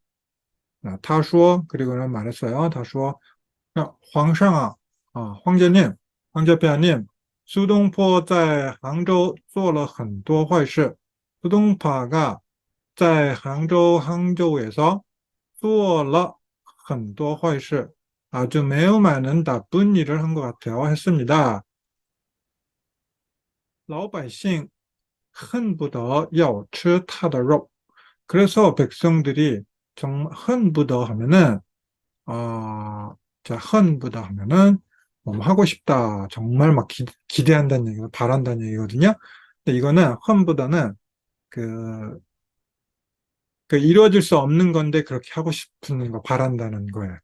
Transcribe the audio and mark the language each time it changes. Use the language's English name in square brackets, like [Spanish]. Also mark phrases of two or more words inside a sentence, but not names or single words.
[Chinese] 他说, [Korean] 그리고는 말했어요. [Chinese] 他说, [Korean] 황상아, 황제님, 황제폐하님, 수동포 [Chinese] 在杭州做了很多坏事. [Korean] 수동파가 [Chinese] 在杭州, [Korean] 항저우에서 [Chinese] 做了很多坏事. [Korean] 아주 매우 많은 나쁜 일을 한 것 같아요. 했습니다. [Chinese] 老百姓 恨不得要吃他的肉. [Korean] 그래서 백성들이 정말 恨不得 하면은 자, 恨不得 하면은 뭐 하고 싶다. 정말 막 기대한다는 얘기가 바란다는 얘기거든요. 근데 이거는 恨不得는 그, 그 이루어질 수 없는 건데 그렇게 하고 싶은 거 바란다는 거예요.